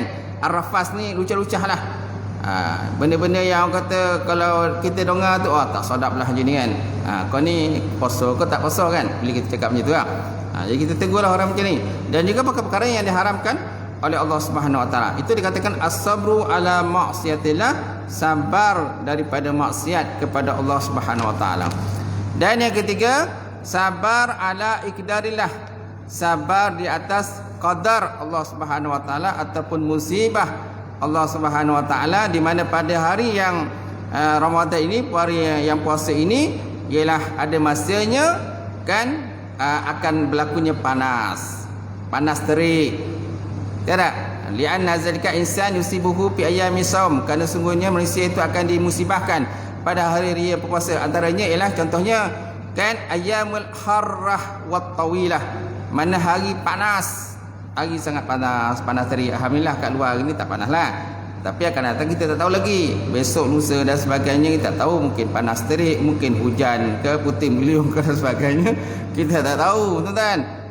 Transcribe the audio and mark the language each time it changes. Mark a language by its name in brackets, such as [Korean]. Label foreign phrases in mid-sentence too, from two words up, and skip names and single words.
[Malay] Ar-rafas ni lucah-lucah lah. Benda-benda yang orang kata kalau kita dengar tu, tak sedap lah macam ni kan. Kau ni puasa ke tak puasa kan, bila kita cakap macam tu lah. Jadi kita tegurlah orang macam ni. Dan juga perkara-perkara yang diharamkan oleh Allah [Arabic] سبحانه وتعالى. [Malay] Itu dikatakan [Arabic] الصبر على معصية الله, [Malay] sabar daripada maksiat kepada Allah [Arabic] سبحانه وتعالى. [Malay] Dan yang ketiga, sabar [Arabic] على أقدار الله, [Malay] sabar di atas qadar Allah [Arabic] سبحانه وتعالى [Malay] ataupun musibah Allah [Arabic] سبحانه وتعالى, [Malay] di mana pada hari yang Ramadan ini, hari yang puasa ini, ialah ada masanya, kan, akan berlakunya panas terik. Tak? [Arabic] لأن ذلك إنسان يصيبه في أيام صوم, [Malay] kerana sungguhnya manusia itu akan dimusibahkan pada hari-hari berpuasa. Antaranya ialah contohnya, kan, [Arabic] أيام الحارة والطويلة, [Malay] mana hari panas, hari sangat panas terik. Alhamdulillah kat luar ini tak panas lah, tapi akan datang kita tak tahu lagi, besok lusa dan sebagainya kita tak tahu, mungkin panas terik, mungkin hujan ke, puting beliung ke dan sebagainya, kita tak tahu, tuan-tuan.